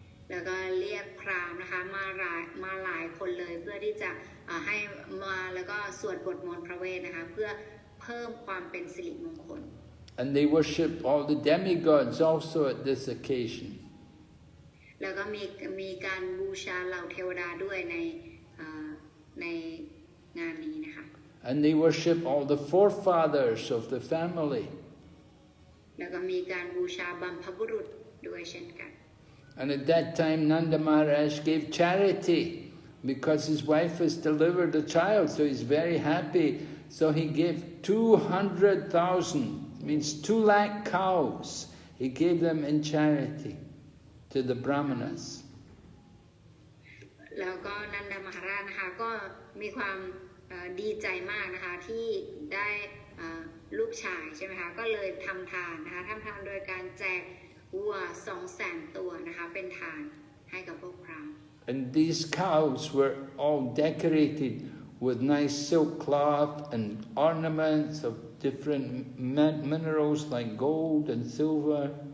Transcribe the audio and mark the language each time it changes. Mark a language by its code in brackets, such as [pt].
[th] แล้วก็เรียกพราหมณ์นะคะมาหลายคนเลยเพื่อที่จะให้มาแล้วก็สวดบทมนต์พระเวทนะคะเพื่อเพิ่มความเป็นสิริมงคล [en] And they worship all the demigods also at this occasion. [th] แล้วก็มีการบูชาเหล่าเทวดาด้วยในงานนี้นะคะ [en] And they worship all the forefathers of the family. [th] แล้วก็มีการบูชาบัมพบุรุษด้วยเช่นกัน [en] And at that time Nanda Maharaj gave charity because his wife has delivered a child, so he's very happy. So he gave 200,000, means 2 lakh cows. He gave them in charity to the Brahmanas. [th] แล้วก็นันดามหาราชนะคะก็มีความดีใจมากนะคะที่ได้ลูกชายใช่ไหมคะก็เลยทำทานนะคะทำทานโดยการแจกวัว 200,000 ตัวนะคะเป็นทานให้กับพวกพราหมณ์ [en] And these cows were all decorated with nice silk cloth and ornaments of different minerals like gold and silver.